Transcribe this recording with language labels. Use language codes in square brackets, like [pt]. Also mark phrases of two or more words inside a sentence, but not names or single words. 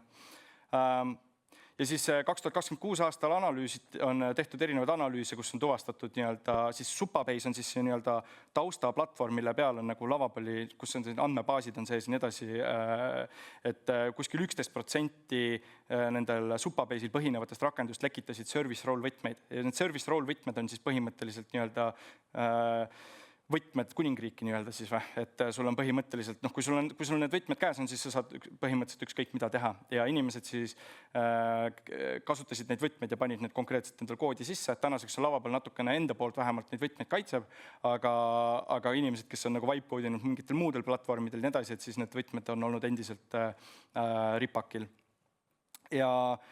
[et] Ja siis 2026 aastal on tehtud erinevaid analüüse, kus on tuvastatud nii-öelda, siis Supabase on siis nii-öelda taustaplatvorm, mille peal on nagu Lavapõli, kus on andmebaasid on sees nii edasi, et kuskil 11% nendel Supabase'il põhinevatest rakendust lekitasid [en] service role [et] võtmeid. Ja need [en] service role [et] võtmed on siis põhimõtteliselt nii-öelda võtmed kuningriiki nii-öelda siis või, et sul on põhimõtteliselt, kui sul on need võtmed käes on, siis sa saad põhimõtteliselt ükskõik mida teha ja inimesed siis kasutasid neid võtmeid ja panid need konkreetselt endal koodi sisse, et tänaseks on Lavapõli natukene enda poolt vähemalt neid võtmeid kaitseb, aga inimesed, kes on nagu vibe-koodinud mingitel muudel platvormidel ja nii edasi, et siis need võtmed on olnud endiselt ripakil.